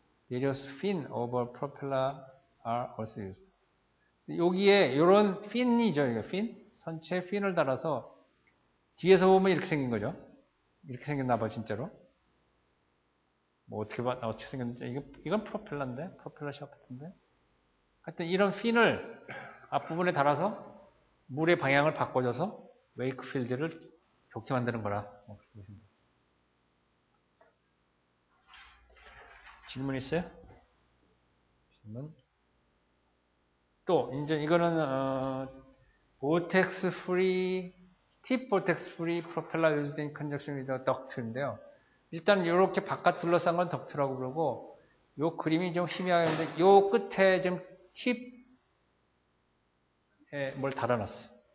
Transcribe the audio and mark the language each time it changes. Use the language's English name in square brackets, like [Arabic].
[English] Various fin over propeller are also used. [Korean] 여기에 이런 핀이죠, 이거 핀. 선체 핀을 달아서 뒤에서 보면 이렇게 생긴 거죠. 이렇게 생겼나 봐, 진짜로. 뭐 어떻게 생겼는지 이건 프로펠러인데, 프로펠러 샤프트인데. 하여튼 이런 핀을 앞부분에 달아서 물의 방향을 바꿔줘서 웨이크 필드를 좋게 만드는 거라. 질문 있어요? 질문? 또 이제 이거는 [English] vortex free, tip vortex free propeller used in conjunction with the duct인데요. [Korean] 일단 이렇게 바깥 둘러싼 건 덕트라고 그러고 요 그림이 좀 희미하는데 요 끝에 좀 팁에 뭘 달아놨어요.